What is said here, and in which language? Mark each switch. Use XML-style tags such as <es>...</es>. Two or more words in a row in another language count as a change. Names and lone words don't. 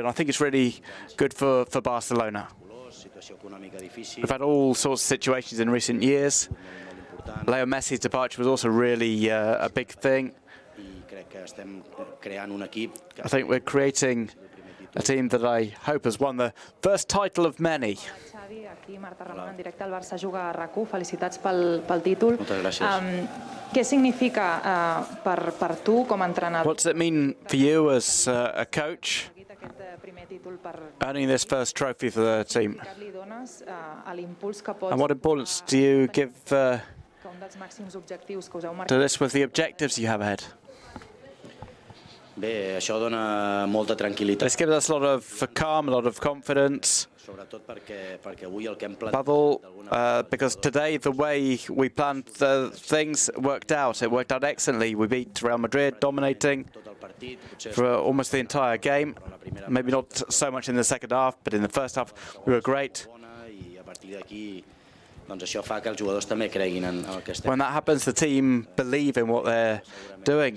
<en>I think it's really good for Barcelona. We've had all sorts of situations in recent years. Leo Messi's departure was also really a big thing. I think we're creating a team that I hope has won the first title of many.</en> <ca>Xavi, aquí Marta Ramon en directe al Barça juga a RAC1. Felicitats pel títol. Moltes gràcies. Què significa per tu com a entrenador?</ca> <en>What does it mean for you as a coach, earning this first trophy for the team? And what importance do you give to this with the objectives you have ahead?</en> <ca>Bé, això dona molta tranquil·litat.</ca> <en>This gives us a lot of calm, a lot of confidence.</en> <ca>Sobretot perquè avui el que hem</ca> <en>Above all, because today the way we planned things worked out. It worked out excellently. We beat Real Madrid, dominating for almost the entire game. Maybe not so much in the second half, but in the first half we were great. When that happens, the team believe in what they're doing.</en>